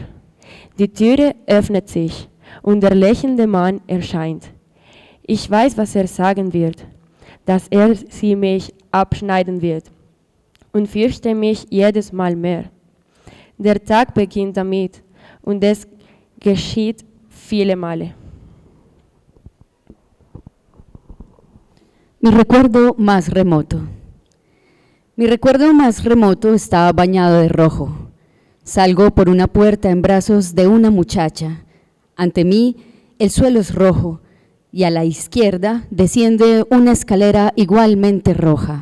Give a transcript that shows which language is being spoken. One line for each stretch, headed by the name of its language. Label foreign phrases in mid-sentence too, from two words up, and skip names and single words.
German: Die Türe öffnet sich und der lächelnde Mann erscheint. Ich weiß, was er sagen wird, dass er sie mich abschneiden wird und fürchte mich jedes Mal mehr. Der Tag beginnt damit und es geschieht viele Male.
Spanish: Mi recuerdo más remoto. Mi recuerdo más remoto está bañado de rojo. Salgo por una puerta en brazos de una muchacha. Ante mí el suelo es rojo y a la izquierda desciende una escalera igualmente roja.